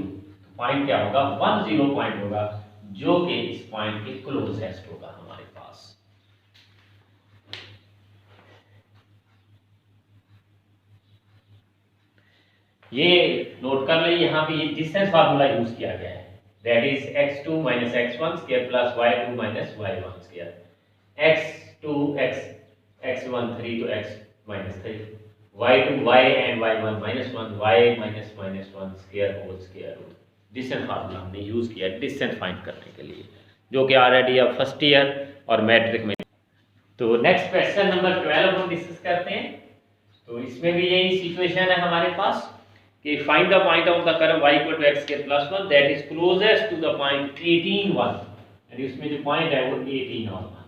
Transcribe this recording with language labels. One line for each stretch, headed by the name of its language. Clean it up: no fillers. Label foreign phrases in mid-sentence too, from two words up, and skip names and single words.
Hindi: तो पॉइंट क्या होगा, 1 0 पॉइंट होगा जो कि इस पॉइंट के क्लोजेस्ट होगा हमारे पास। ये नोट कर ले, यहाँ पे ये
English: distance formula use
Hindi: किया गया है,
English: that is x2 minus x1 square plus y2 minus y1 square, x2 x1 3 to x minus 3, y2 y and y1 minus 1 y minus 1 square whole square root। distance formula
Hindi: हमने यूज किया
English: distance find
Hindi: करने के लिए, जो कि ऑलरेडी अब
English: first year
Hindi: और मैट्रिक में। तो
English: next question number 12
Hindi: हम डिस्कस करते हैं। तो इसमें भी यही सिचुएशन है हमारे पास कि
English: find the point of the curve y equal to x square plus 1 that is closest to the point 18 1,
Hindi: यानी इसमें जो पॉइंट है वो 18 और 1 है।